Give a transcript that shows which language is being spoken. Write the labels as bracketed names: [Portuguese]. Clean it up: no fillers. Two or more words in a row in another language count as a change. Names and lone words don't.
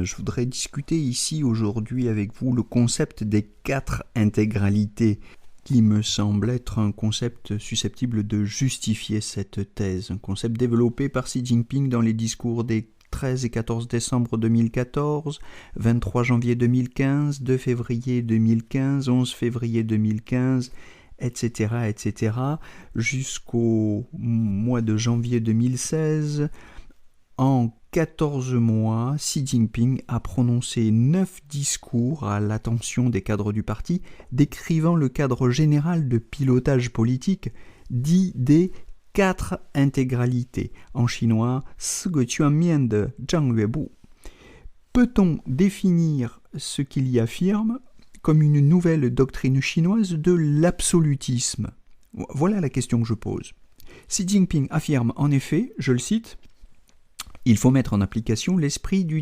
[French] Je voudrais discuter ici aujourd'hui avec vous le concept des 4 intégralités qui me semble être un concept susceptible de justifier cette thèse, un concept développé par Xi Jinping dans les discours des 13 et 14 décembre 2014, 23 janvier 2015, 2 février 2015, 11 février 2015, etc., jusqu'au mois de janvier 2016. En 14 mois, Xi Jinping a prononcé 9 discours à l'attention des cadres du parti, décrivant le cadre général de pilotage politique, dit des 4 intégralités, en chinois, [Chinese] 四个全面的战略部. [French] Peut-on définir ce qu'il y affirme comme une nouvelle doctrine chinoise de l'absolutisme? Voilà la question que je pose. Xi Jinping affirme en effet, je le cite, « Il faut mettre en application l'esprit du